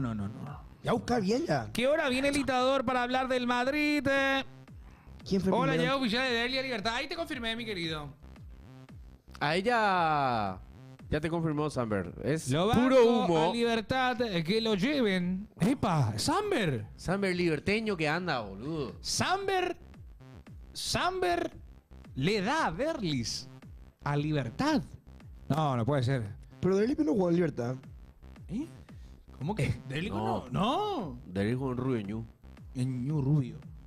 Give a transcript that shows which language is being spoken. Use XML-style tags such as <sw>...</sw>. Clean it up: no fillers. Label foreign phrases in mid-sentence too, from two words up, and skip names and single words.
<es>Ya buscar bien ya. ¿Qué hora viene el dictador para hablar del Madrid? ¿Quién fue el Hola, primero? llega oficial de Derlis a Libertad. Ahí te confirmé, mi querido. A ella ya te confirmó Samber. Es Lo puro banco humo. a Libertad, que lo lleven. ¡Epa! ¡Samber! Samber liberteño que anda, boludo. Samber le da a Derlis a Libertad. No puede ser. Pero Derly no jugó en libertad. ¿Eh? ¿Cómo que? ¿Derlis no. No. Derry con Rubio Ñu. En Ñu Rubio.</es>